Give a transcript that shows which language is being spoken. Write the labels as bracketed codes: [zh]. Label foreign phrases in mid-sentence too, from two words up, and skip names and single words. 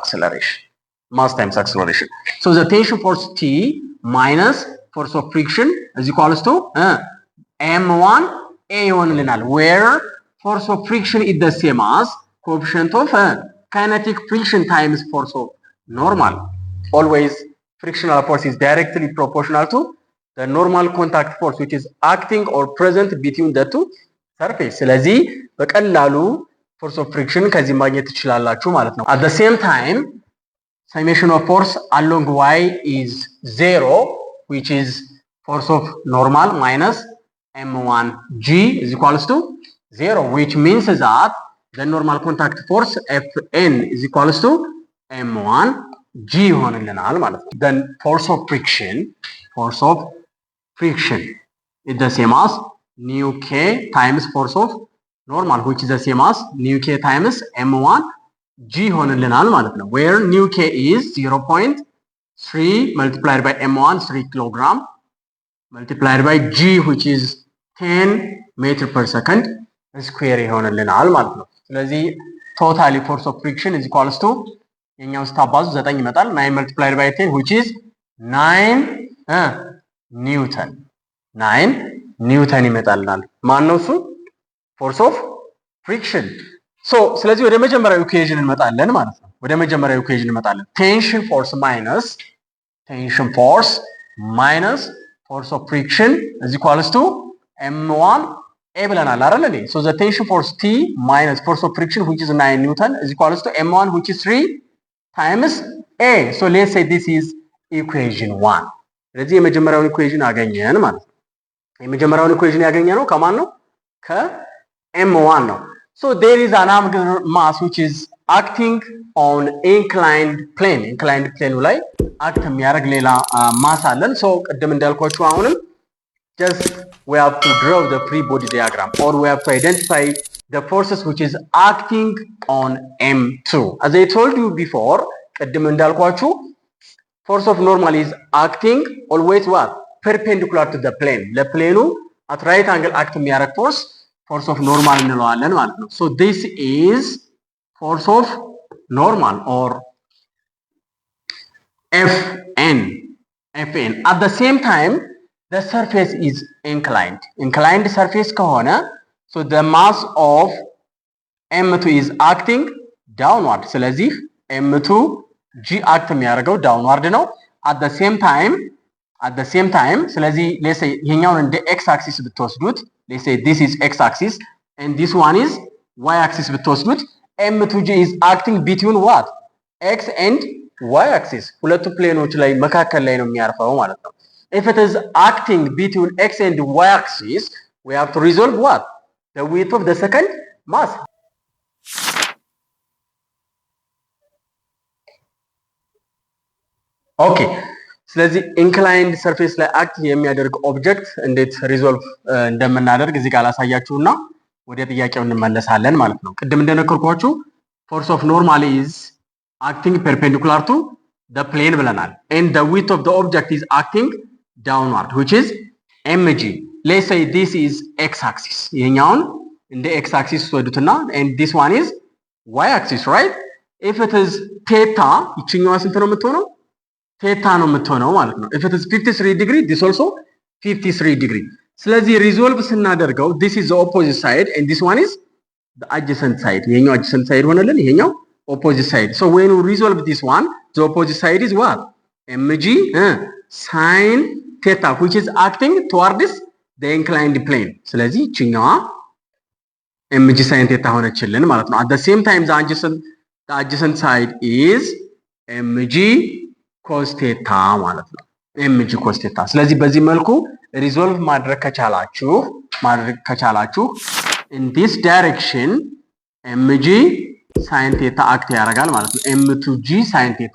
[en] acceleration so the tension force T minus force of friction is equals to M1 A [am] ይሆንልናል where [en] force of friction is the same as coefficient of kinetic friction times force of normal. Always frictional force is directly proportional to the normal contact force which is acting or present between the two surface. [am] ስለዚህ በቀላሉ [en] force of friction [am] ከዚህ ማግኘት ትችላላችሁ ማለት ነው። [en] At the same time summation of force along y is 0 which is force of normal minus m1g is equals to 0 which means that the normal contact force Fn is equals to m1g [am] ይሆንልናል ማለት ነው። [en] Then force of friction is the same as nu k times force of normal which is the same as nu k times m1g [am] ይሆንልናል ማለት ነው። [en] Where nu k is 0.3 multiplied by m1 3 kilogram multiplied by g which is 10 meter per second square [am] ይሆንልናል ማለት ነው። [en] ስለዚህ ቶታሊ force of friction is equals to [am] የኛው ስታባዙ 9 ይመጣል [en] 9 multiplied by 10 which is 9 ኒውተን [am] ይመጣልናል። ማን ነው እሱ? [en] force of friction። [am] ስለዚህ ወደ መጀመሪያው ኢኩዌሽን እንመጣለን ማለት ነው። [en] tension force minus force of friction is equals to m1a [am] ብለናል አይደል እንዴ? [en] So the tension force T minus force of friction which is 9 Newton is equals to m1 which is 3 times a. So let's say this is equation 1. [am] ስለዚህ የመጀመሪያውን ኢኩዌሽን አገኘን ማለት ነው። የመጀመሪያውን ኢኩዌሽን ያገኘነው ከማን ነው? ከm1 ነው። [en] So there is an angular mass which is acting on inclined plane [am] ላይ አክት የሚያደርግ ሌላ ማስ አለን። [en] So [am] ቅድም እንዳልኳችሁ አሁንም [en] just we have to draw the free body diagram or we have to identify the forces which is acting on M2. As I told you before, [am] ቅድም እንዳልኳችሁ [en] force of normal is acting always what? Perpendicular to the plane. ለፕሌኑ at right angle act የሚያደርግ force of normal [am] እንለዋለን ማለት ነው። [en] So this is force of normal or Fn. At the same time the surface is inclined surface ከሆነ so the mass of m2 is acting downward ስለዚህ m2 g act የሚያደርገው downward ነው at the same time ስለዚህ let's say [am] ይሄኛውን እንደ x axis ብትወስዱት [en] let's say this is x axis and this one is y axis ብትወስዱት m2g is acting between what? x and y axis [am] ሁለቱ ፕሌኖች ላይ መካከል ላይ ነው የሚያርፈው ማለት ነው። [en] If it is acting between x and y axis, we have to resolve what? The width of the second mass. Okay. [am] ስለዚህ inclined surface ላይ አክት የሚያደርግ ኦብጀክት እንዴት ሪዞልቭ እንደምናደርግ እዚህ ጋር ላሳያችሁና ወደ ጥያቄው እንመለሳለን ማለት ነው። ቅድም እንደነገርኳችሁ [en] force of normal is acting perpendicular to the plane [am] ብለናል [en] and the width of the object is acting downward which is mg. Let's say this is x axis. [am] ይሄኛውን እንደ x axis ወዱትና [en] and this one is y axis, right? If it is theta [am] ይችኛዋ ስንት ነው የምትሆነው? [en] theta [am] ነው የምትሆነው ማለት ነው። [en] If it is 53 degree this also 53 degree. [am] ስለዚህ ሪዞልቭ ስናደርገው [en] this is the opposite side and this one is the adjacent side. ይሄኛው adjacent side [am] ሆነልን ይሄኛው [en] opposite side. So when we resolve this one the opposite side is what? mg sin theta which is acting towards the inclined plane. [am] ስለዚህ እቺኛዋ [en] mg sin theta [am] ሆነችልን ማለት ነው። [en] At the same time the adjacent side is mg cos theta [am] ማለት ነው። [en] mg cos theta. [am] ስለዚህ በዚህ መልኩ ሪዞልቭ ማድረግ ከቻላችሁ [en] in this direction mg sin theta [am] አክት ያደርጋል ማለት ነው። [en] m2g sin theta.